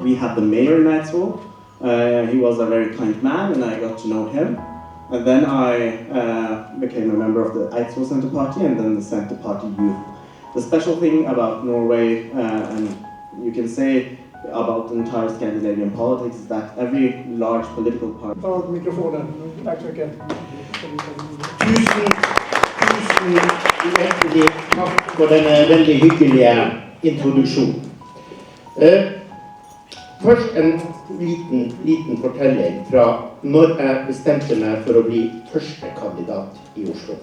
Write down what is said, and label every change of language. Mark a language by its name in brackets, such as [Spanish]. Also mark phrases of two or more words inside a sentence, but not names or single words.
[English] We had the mayor in Eidsvoll. He was a very kind man, and I got to know him. And then I became a member of the Eidsvoll Centre Party and then the Centre Party Youth. The special thing about Norway, and you can say about the entire Scandinavian politics, is that every large political party... [Norwegian] Tusen takk for denne veldig hyggelige introduksjonen. Først en liten fortelling fra når jeg bestemte meg for å bli førstekandidat i Oslo.